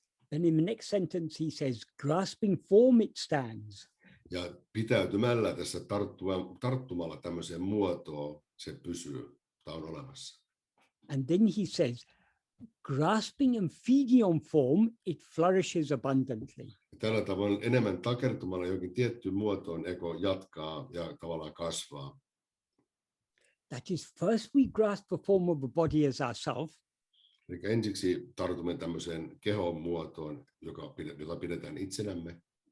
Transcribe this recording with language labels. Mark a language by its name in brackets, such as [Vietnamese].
[English] Then in the next sentence he says, grasping form, it stands. [Finnish] Ja pitäytymällä tässä tarttumalla tämmöiseen muotoon se pysyy tai on olemassa. [English] And then he says, grasping and feeding on form, it flourishes abundantly. [Finnish] Tällä tavoin enemmän takertumalla jokin tiettyyn muotoon ego jatkaa ja tavallaan kasvaa. [English] That is, first we grasp the form of the body as ourself. [Finnish] Eli ensiksi tartumme tämmöiseen kehon muotoon, jota pidetään itsenämme.